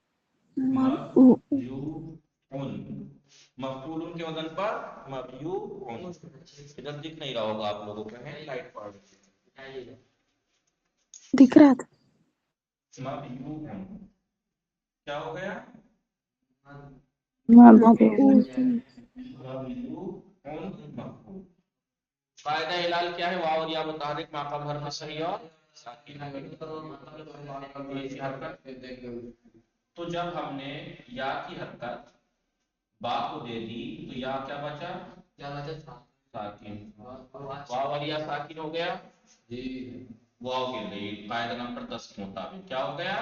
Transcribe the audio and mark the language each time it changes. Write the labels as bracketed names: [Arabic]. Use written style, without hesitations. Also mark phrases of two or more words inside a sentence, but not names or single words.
[Urdu] مبیوعن، مفعول کے وزن پر مبیوعن، ادھر دکھ نہیں رہا ہوگا آپ لوگوں کو، ہے لائٹ پڑ دکھ رہا تھا۔ مبیوعن کیا ہو گیا؟ مبیوعن، قاعدہ اعلال کیا ہے؟ واو اور یا متحرک ما قبل حرف صحیح اور ساکن، تو جب ہم نے یا کی حرکت با کو دے دی تو یا کیا بچا؟ ساکن، واو اور یا ساکن ہو گیا جی، واو گر گئی، قاعدہ نمبر 10 کے مطابق کیا ہو گیا؟